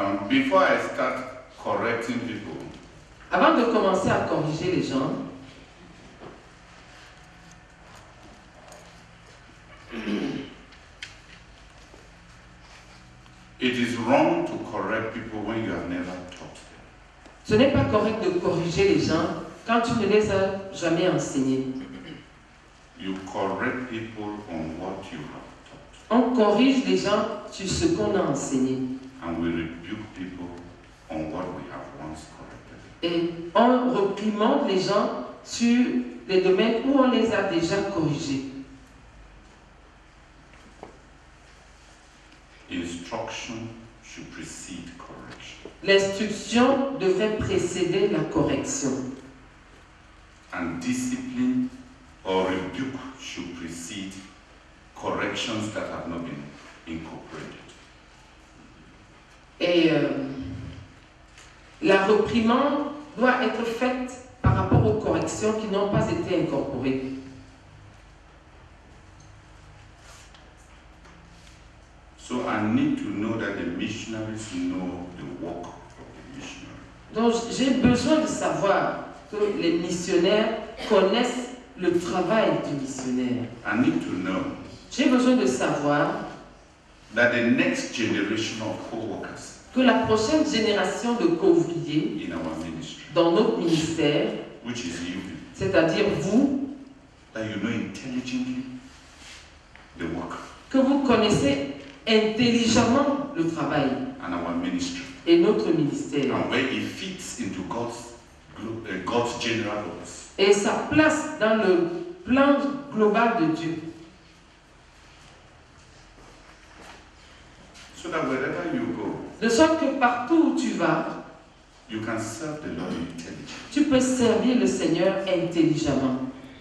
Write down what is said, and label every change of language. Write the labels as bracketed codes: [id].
[en] Before I start correcting people, [fr] Avant de commencer à corriger les gens, [en] It is wrong to correct people when you have never taught them. [fr] Ce n'est pas correct de corriger les gens quand tu ne les as jamais enseignés. [en] You correct people on what you have taught. [fr] On corrige les gens sur ce qu'on a enseigné. [en] And we rebuke people on what we have once corrected. [fr] Et on réprimande les gens sur les domaines où on les a déjà corrigés. [en] Instruction should precede correction. [fr] L'instruction devrait précéder la correction. [en] And discipline or rebuke should precede corrections that have not been incorporated. [fr] Et la réprimande doit être faite par rapport aux corrections qui n'ont pas été incorporées. [en] So I need to know that the missionaries know the work of the missionary. [fr] Donc j'ai besoin de savoir que les missionnaires connaissent le travail du missionnaire. [en] I need to know [fr] J'ai besoin de savoir [en] that the next generation of co-workers [fr] que la prochaine génération de couvriers [en] in our ministry, [fr] dans notre ministère, [en] which is you, [fr] c'est-à-dire vous, [en] that you know intelligently the work [fr] que vous connaissez intelligemment le travail [en] and our ministry [fr] et notre ministère [en] and where it fits into God's general purpose. [fr] et sa place dans le plan global de Dieu. [en] So that wherever you go, [fr] De sorte que partout où tu vas, [en] you can serve the Lord intelligently. [fr] tu peux servir le Seigneur intelligemment.